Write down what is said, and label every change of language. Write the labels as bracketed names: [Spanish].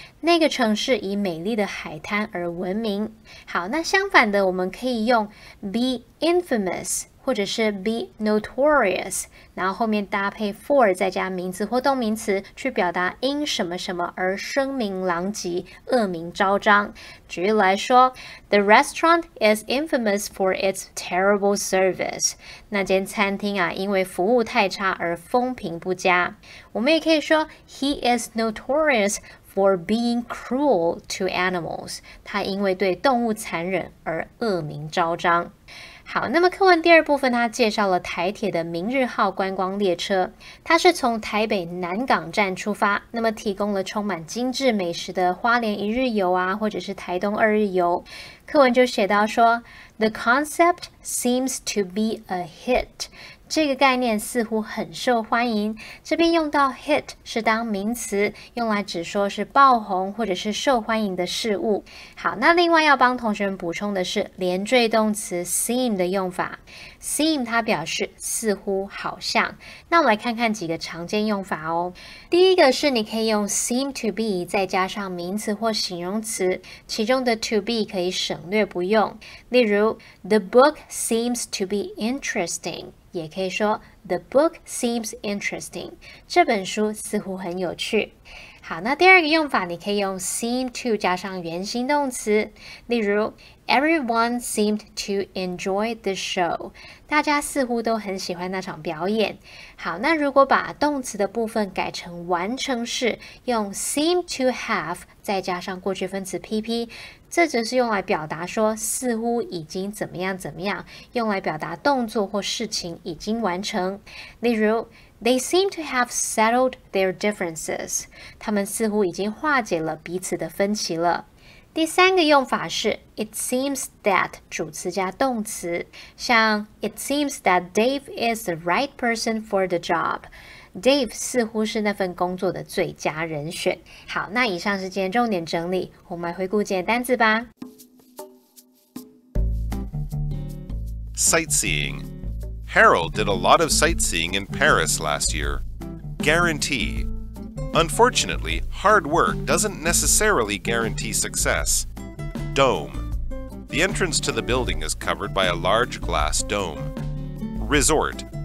[Chinese] 那个城市以美丽的海滩而闻名。好，那相反的我们可以用 be infamous或者是 be notorious， 然后后面搭配 for 再加名词或动名词，去表达因什么什么而声名狼藉、恶名昭彰。举例来说 [English] ，The restaurant is infamous for its terrible service。 [Chinese] 那间餐厅啊，因为服务太差而风评不佳。我们也可以说 [English] He is notorious for being cruel to animals。 [Chinese] 他因为对动物残忍而恶名昭彰。好，那么课文第二部分它介绍了台铁的明日号观光列车，它是从台北南港站出发，那么提供了充满精致美食的花莲一日游啊，或者是台东二日游。课文就写到说 [English] The concept seems to be a hit。 [Chinese] 这个概念似乎很受欢迎，这边用到 hit 是当名词，用来指说是爆红或者是受欢迎的事物。好，那另外要帮同学们补充的是连缀动词 seem 的用法。 seem 它表示似乎、好像。那我们来看看几个常见用法哦。第一个是你可以用 seem to be 再加上名词或形容词，其中的 to be 可以省略不用。例如 [English] The book seems to be interesting。 [Chinese] 也可以说 [English] The book seems interesting。 [Chinese] 这本书似乎很有趣。好，那第二个用法你可以用 seem to 加上原形动词，例如 [English] Everyone seemed to enjoy the show。 [Chinese] 大家似乎都很喜欢那场表演。好，那如果把动词的部分改成完成式，用 seem to have 再加上过去分词 PP， 这只是用来表达说似乎已经怎么样怎么样，用来表达动作或事情已经完成。例如 [English] They seem to have settled their differences。 [Chinese] 他们似乎已经化解了彼此的分歧了。第三个用法是 [English] It seems that [Chinese] 主词加动词，像 [English] It seems that Dave is the right person for the job。 [Chinese] Dave 似乎是那份工作的最佳人选。好，那以上是今天重点整理，我们来回顾今天的单字吧。 [English] Sightseeing. Harold did a lot of sightseeing in Paris last year. Guarantee. Unfortunately, hard work doesn't necessarily guarantee success. Dome. The entrance to the building is covered by a large glass dome. Resort.